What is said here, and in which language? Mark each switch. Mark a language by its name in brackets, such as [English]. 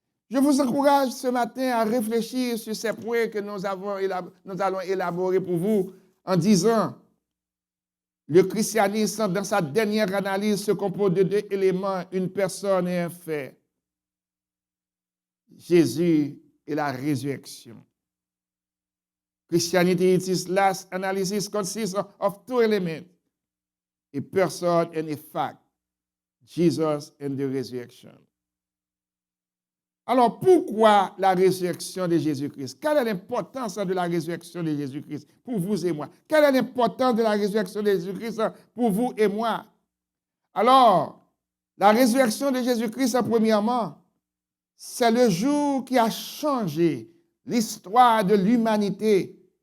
[French] Je vous encourage ce matin à réfléchir sur ces points que nous allons élaborer pour vous en disant, le christianisme, dans sa dernière analyse, se compose de 2 éléments, une personne et un fait. Jésus et la résurrection. [English] Christianity, its last analysis consists of 2 elements, a person and a fact, Jesus and the resurrection. [French] Alors, pourquoi la résurrection de Jésus-Christ? Quelle est l'importance de la résurrection de Jésus-Christ pour vous et moi? Quelle est l'importance de la résurrection de Jésus-Christ pour vous et moi? Alors, la résurrection de Jésus-Christ, premièrement, c'est le jour qui a changé l'histoire de l'humanité.